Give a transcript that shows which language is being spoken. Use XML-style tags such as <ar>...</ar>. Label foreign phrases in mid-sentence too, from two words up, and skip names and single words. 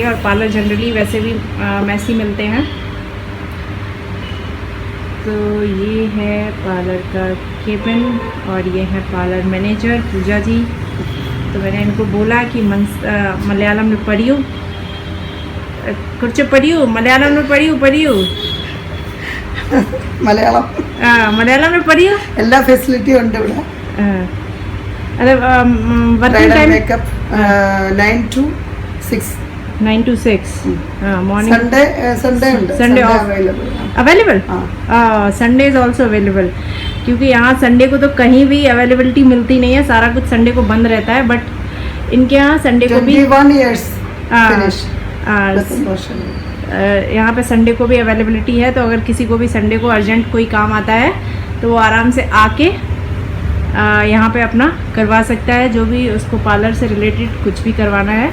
<hi>और पार्लर जनरली वैसे भी मैसी मिलते हैं। तो ये है पार्लर का केबिन, और ये है पार्लर मैनेजर पूजा जी। तो मैंने इनको बोला कि मलयालम में पढ़ियो, कुछ पढ़ियो, मलयालम में पढ़ियो മലയാളം മലയാളം में पढ़ियो,</hi> <ml>എല്ലാ ഫെസിലിറ്റിയും ഉണ്ട് ഇവിടെ.</ml> <en>वर्किंग Bridal टाइम makeup 9 to 6. 9 to 6 मॉर्निंग</en> <ml>Sunday ഉണ്ട്.</ml> <en>Sunday off. available. अवेलेबल</en> <hi>हाँ.</hi> <en>Sunday is also available,</en> <hi>क्योंकि यहाँ संडे को तो कहीं भी अवेलेबिलिटी मिलती नहीं है, सारा कुछ संडे को बंद रहता है, बट इनके यहाँ संडे को भी</hi> <en>21 years</en> <hi>हाँ,</hi> <en>finish.</en> <hi>यहाँ पे संडे को भी अवेलेबिलिटी है, तो अगर किसी को भी संडे को अर्जेंट कोई काम आता है तो वो आराम से आके यहाँ पे अपना करवा सकता है, जो भी उसको पार्लर से रिलेटेड कुछ भी करवाना है।</hi>